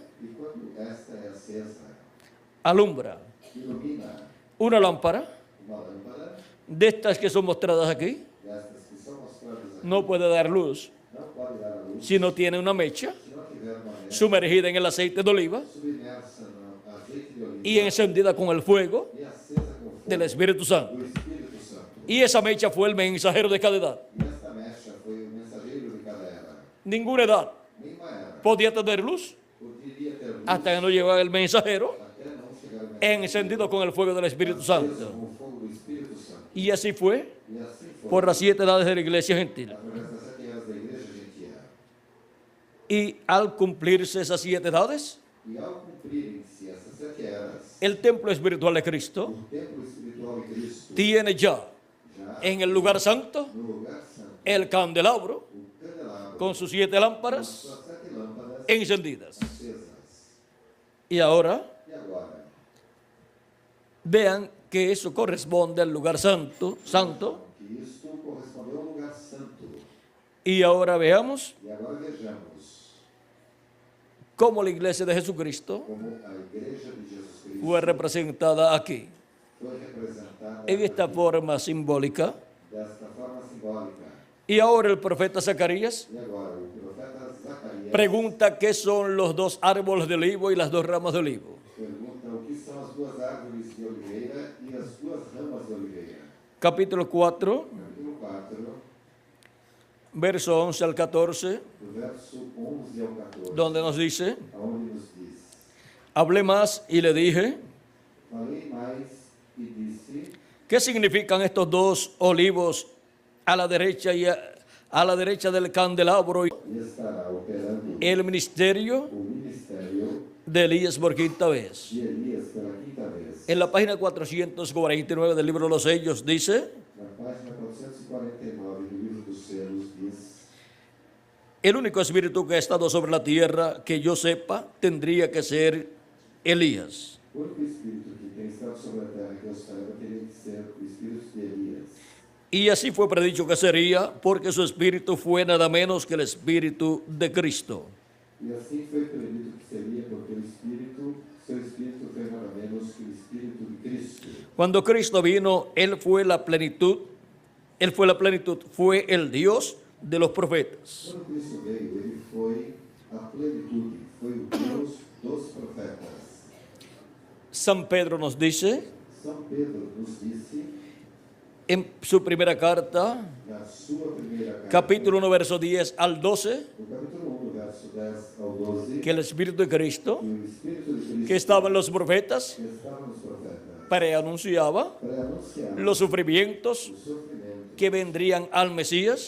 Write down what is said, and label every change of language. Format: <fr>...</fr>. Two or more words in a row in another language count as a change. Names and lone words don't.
<pt>E quando esta é acesa,</pt> <es>alumbra.</es> <pt>ilumina</pt> <es>Una lámpara</es> <pt>uma lâmpada,</pt> <es>de estas que son mostradas aquí</es> <pt>destas que são mostradas aqui,</pt> <es>no puede dar luz</es> <pt>não pode dar a luz</pt> <es>si no tiene una mecha</es> <pt>se não tiver uma mecha</pt> <es>sumergida en el aceite de oliva</es> <pt>submersa no azeite de oliva</pt> <es>y encendida con el fuego</es> <pt>e acesa com fogo</pt> <es>del Espíritu Santo.</es> <pt>do Espírito Santo.</pt> <es>Y esa mecha fue el mensajero de cada edad.</es> <pt>E esta mecha foi o mensageiro de cada era.</pt> <es>Ninguna edad</es> <pt>Nenhuma era</pt> <es>podía tener luz</es> <pt>poderia ter luz</pt> <es>hasta que no llegara el mensajero</es> <pt>até não chegar o mensageiro</pt> <es>encendido con el fuego del Espíritu</es> <pt>aceso</pt> <es>Santo.</es> <pt>com o fogo do Espírito Santo.</pt> <es>Y así fue</es> <pt>E assim foi</pt> <es>por las 7 edades de la iglesia gentil.</es> <pt>através das 7 eras da igreja gentil.</pt> <es>Y al cumplirse esas 7 edades,</es> <pt>E ao cumprirem-se essas 7 eras,</pt> <es>el templo espiritual de Cristo</es> <pt>o templo espiritual de Cristo</pt> <es>tiene ya</es> <pt>já</pt> <es>en el lugar santo</es> <pt>no lugar santo,</pt> <es>el candelabro</es> <pt>o candelabro</pt> <es>con sus 7</es> <pt>com</pt> <es>lámparas</es> <pt>suas 7 lâmpadas</pt> <es>encendidas.</es> <pt>acesas.</pt> <es>Y ahora</es> <pt>E agora,</pt> <es>vean que eso corresponde al lugar santo.</es> <pt>que isto correspondeu ao lugar santo.</pt> <es>Y ahora veamos</es> <pt>E agora vejamos</pt> <es>cómo la iglesia de Jesucristo</es> <pt>como a igreja de Jesus Cristo</pt> <es>fue representada aquí.</es> <pt>foi representada</pt> <es>En esta forma simbólica.</es> <pt>desta forma simbólica.</pt> <es>Y ahora el profeta Zacarías</es> <pt>E agora, o profeta Zacarias</pt> <es>pregunta qué son los 2 árboles de olivo y las 2 ramas de olivo.</es> <pt>pergunta o que são as 2 árvores de oliveira e as 2 ramas de oliveira.</pt> <es>Capítulo 4,</es> <pt>Capítulo 4,</pt> <es>verso 11 al 14,</es> <pt>do verso 11 ao 14,</pt> <es>donde nos dice:</es> <pt>aonde nos diz:</pt> <es>hablé más y le dije,</es> <pt>Falei mais e disse:</pt> <es>¿qué significan estos 2 olivos a la derecha y a la derecha del candelabro?</es> <pt>E estará operando</pt> <es>El ministerio</es> <pt>o ministério</pt> <es>de Elías por quinta vez.</es> <pt>de Elias pela quinta vez.</pt> <es>En la página 449 del libro de los sellos dice:</es> <pt>Na página 449 do livro dos selos diz:</pt> <es>el único espíritu que ha estado sobre la tierra que yo sepa tendría que ser Elías.</es> <pt>o único espírito que tem estado sobre a terra que eu saiba teria que ser o espírito de Elias.</pt> <es>Y así fue predicho que sería, porque su espíritu fue nada menos que el espíritu de Cristo.</es> <pt>E assim foi predito que seria, porque o espírito, seu espírito foi nada menos que o espírito de Cristo.</pt> <es>Cuando Cristo vino, Él fue la plenitud, fue el Dios de los profetas.</es> <pt>Quando Cristo veio, ele foi a plenitude, foi o Deus dos profetas.</pt> <es>San Pedro nos dice</es> <pt>São Pedro nos disse,</pt> <es>en su primera carta,</es> <pt>na sua primeira carta,</pt> <es>capítulo 1, verso 10 al 12,</es> <pt>no capítulo 1, verso 10 ao 12,</pt> <es>que el Espíritu de Cristo,</es> <pt>que o Espírito de Cristo</pt> <es>que estaba en los profetas,</es> <pt>que estava nos profetas</pt> <es>preanunciaba</es> <pt>para anunciar</pt> <es>los sufrimientos</es> <pt>os sofrimentos</pt> <es>que vendrían al Mesías</es>